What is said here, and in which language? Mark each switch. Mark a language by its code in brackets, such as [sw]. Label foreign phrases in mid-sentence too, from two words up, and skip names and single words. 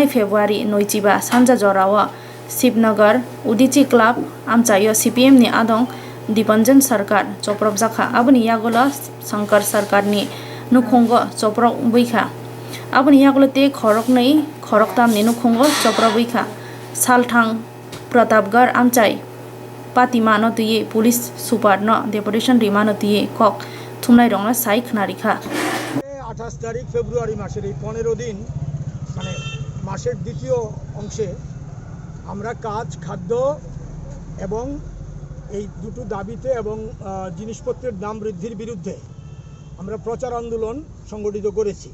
[trp] February 9 ba sanja jorawa Shivnagar Udichi Club amchayo CPM ni adong Dipanjan Sarkar choprok jakha aboni yagola Shankar Sarkar ni nukhongo choprok buikha aboni yagola te khorok nei khorok tam ni nukhongo choprok buikha Salthang Pratapgarh amchai Patima no tuye [en] police super [trp] no deportation rima no tuye kok thumnai rongna sai khnaritha [bn] 28 তারিখ ফেব্রুয়ারি মাসের এই 15 দিন মানে মাসের দ্বিতীয় অংশে আমরা কাজ খাদ্য এবং এই দুটো দাবিতে এবং জিনিসপত্রের দাম বৃদ্ধির বিরুদ্ধে আমরা প্রচার আন্দোলন সংগঠিত করেছি।